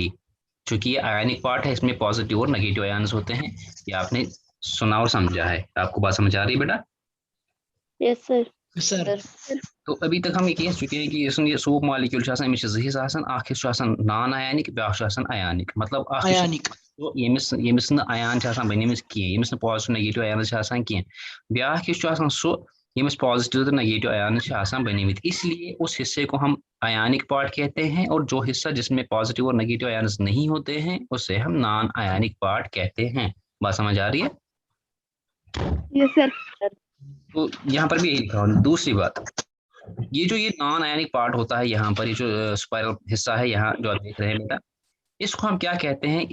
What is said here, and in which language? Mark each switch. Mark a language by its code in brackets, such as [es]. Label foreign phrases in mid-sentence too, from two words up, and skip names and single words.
[hi] चूंकि ये [en] ionic part [hi] है, इसमें पॉजिटिव और [en] negative ions [hi] होते हैं। ये आपने सुना और समझा है। आपको बात समझ आ रही है बेटा? [en] yes sir. [hi] सर। तो अभी तक हम ये कह चुके हैं कि ये [en] soap molecule non ionic, [hi] ब्याक आयनिक। मतलब आयानिक [ks] यमिस न आयान बनिमिस कह, यमिस न [en] positive negative ion [ks] कह। ब्याक सो यमिस पॉजिटिव तो [en] negative ion [ks] बनिमित। [hi] इसलिए उस हिस्से को हम [en] ionic part [hi] कहते हैं, और जो हिस्सा जिसमें पॉजिटिव और [en] negative ion [hi] नहीं होते हैं उसे हम [en] non ionic part [hi] कहते हैं। बात समझ आ रही है? [en] yes sir. [hi] तो यहाँ पर भी यही लिखा हुआ। दूसरी बात, ये जो ये [en] non ionic part [hi] होता है, यहाँ पर ये जो स्पाइरल हिस्सा है, यहाँ जो आप देख रहे हैं बेटा, इसको हम क्या कहते हैं?